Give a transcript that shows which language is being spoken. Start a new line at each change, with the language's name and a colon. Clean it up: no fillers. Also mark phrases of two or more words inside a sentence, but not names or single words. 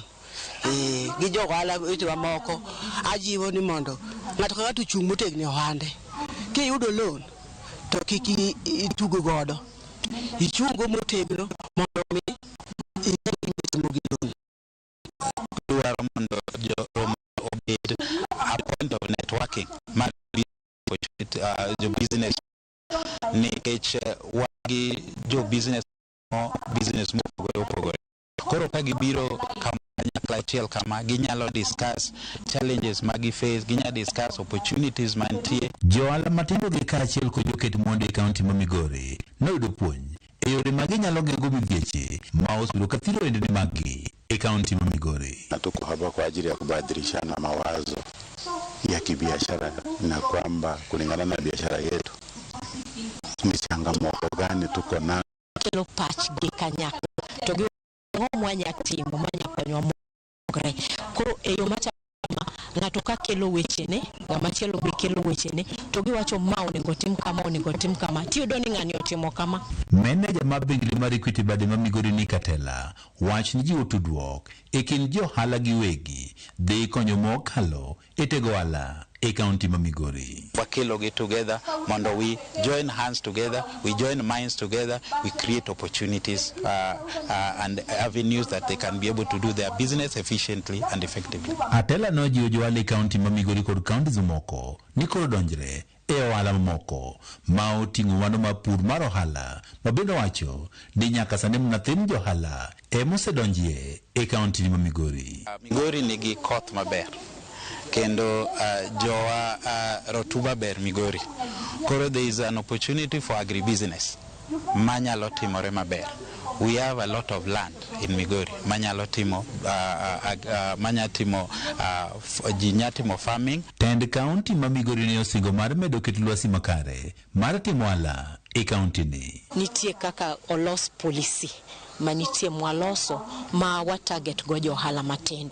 Luo (Kenya and Tanzania): Gi johala wetewa moko ajiwo ni mondo ng'ato ka ng'ato chung' motegni ohande. Kiyudo loan to kik itugo godo. Ichungo motegno mondo mi itimo gi loan. Dwaro mondo jo obed
English: a point of networking
Luo (Kenya and Tanzania): mar jo business nikech wagi jo business mopogore. Koro ka gibiro kama achiel kama ginyalo
English: discuss challenges
Luo (Kenya and Tanzania): magi face, ginyalo
English: discuss opportunities
Luo (Kenya and Tanzania): mantie. Johala matindo gi kaachiel kod joket mwandu e kaunti ma Migori noyudo puonj e yore ma ginyalo geng'o midhieche ma osebedo ka thiro ohendni maggi e kaunti ma Migori.
Swahili: Tuko hapa kwa ajili ya kubadilishana mawazo ya kibiashara na kwamba kulingana na biashara yetu ni changamoto gani tuko na
Luo (Kenya and Tanzania): kelo patch gi kanyakla to gi mwanya timo mwanya konyo mogre. Koro e yo machama ng'ato ka kelo wechene ng'ama chielo be kelo wechene to giwacho ma onego tim kama tiyudo ni ng'ani otimo kama. Meneja mar bengi mar Equity bade ma Migori ni Katela wach ni jiwo tudruok e kind johala gi wegi dhi konyo mokalo e tego ohala e kaunti ma Migori.
English: Wakelogi together, mondo we join hands together, we join minds together, we create opportunities and avenues that they can be able to do their business efficiently and effectively.
Luo (Kenya and Tanzania): Atela nojiwo johala e kaunti ma Migori kod kaunti moko ni koro donjre e ohala moko ma oting'o wano ma pur mar ohala ma bende wacho ni nyaka sani mnathin johala mosedonjie e kaunti ma Migori. Migori nigi koth maber kendo jowa rotuba ber Migori.
English: Koro there is an opportunity for agribusiness
Luo (Kenya and Tanzania): manyalo timore maber.
English: We have a lot of land in Migori
Luo (Kenya and Tanzania): manyalo timo jinyatimo
English: farming.
Luo (Kenya and Tanzania): Tend kaunti ma Migori ne osingo mar medo kit lwasi makare mar timo ohala e kaunti ni. Nitie kaka olos policy manitie mwaloso ma wa target go johala matindo.